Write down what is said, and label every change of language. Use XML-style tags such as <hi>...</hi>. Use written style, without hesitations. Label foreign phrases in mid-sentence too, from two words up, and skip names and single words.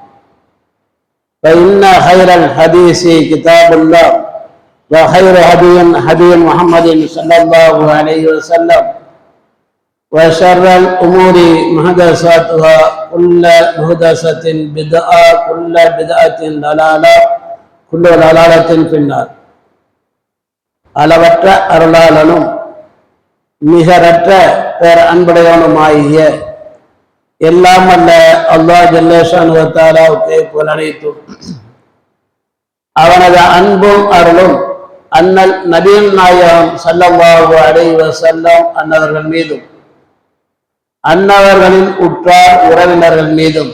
<ar>فإن خير الحديث كتاب الله وخير هدي محمد صلى الله عليه وسلم وشر الأمور محدثاتها كل محدثة بدعة كل بدعة ضلالة كل ضلالة في النار</ar> <ta>அளவற்ற அருளாளனும் நிகரற்ற பேர் அன்புடையவனுமாகிய எல்லாம் அல்ல</ta> <ar>الله جل شأنه وتعالى புகழனைத்தும்</ar> <ta>அவனது அன்பும் அருளும் அண்ணல் நபிகள் நாயகம்</ta> <ar>صلى الله عليه وسلم</ar> <ta>அன்னவர்கள் மீதும் அன்னவர்களின் உற்றார் உறவினர்கள் மீதும்</ta>